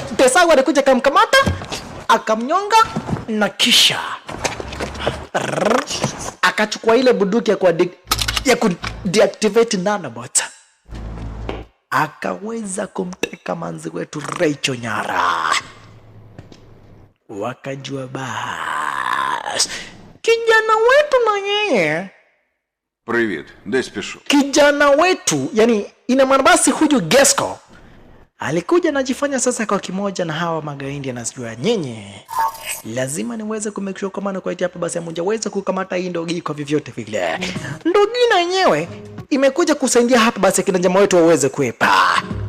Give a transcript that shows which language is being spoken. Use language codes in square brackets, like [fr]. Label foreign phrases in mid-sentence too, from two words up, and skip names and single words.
[sw] Desagu alikuja kamkamata akamnyonga na kisha akachukua ile bunduki ya ku deactivate nanobot, akaweza kumteka manzi wetu Recho nyara. Wakajua bas kijana wetu na yeye. [uk] Привіт, десь пішов. [sw] Kijana wetu yani ina maana basi huyu Gesco alikuja najifanya sasa kwa kimoja na hawa magaindi, anasijua nyenye lazima niweze kumake sure kama kwa hapa basi hamjaweza kukamata hii Ndogi kwa vyovyote vile. Ndogi na yenyewe imekuja kusaidia hapa basi kina jamaa wetu waweze kuepa.